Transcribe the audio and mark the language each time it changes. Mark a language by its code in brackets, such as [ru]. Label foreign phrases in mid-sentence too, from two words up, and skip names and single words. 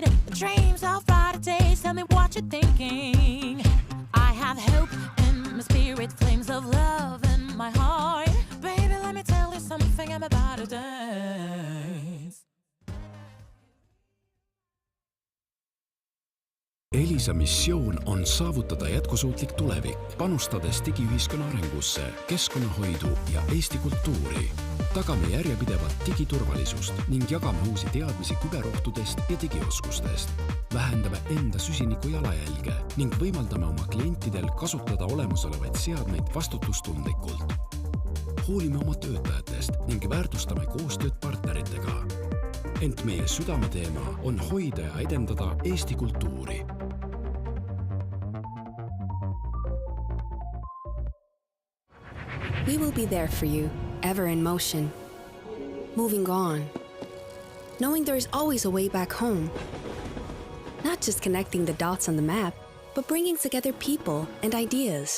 [en] Dreams of brighter days, tell me what you're thinking. I have hope in my spirit, flames of love in my heart. Baby, let me tell you something, I'm about to dance. [et] Elisa missioon on saavutada jätkusuutlik tulevik, panustades digiühiskonna arengusse, keskkonnahoidu ja Eesti kultuuri. Tagame järjepidevat digiturvalisust ning jagame uusi teadmisi küberohtudest ja digioskustest. Vähendame enda süsiniku jalajälge ning võimaldame oma klientidel kasutada olemasolevaid seadmeid vastutustundlikult. Hoolime oma töötajatest ning väärtustame koostööd partneritega. Ent meie südameteema on hoida ja edendada Eesti kultuuri. [en] We will be there for you, ever in motion, moving on, knowing there is always a way back home. Not just connecting the dots on the map, but bringing together people and ideas.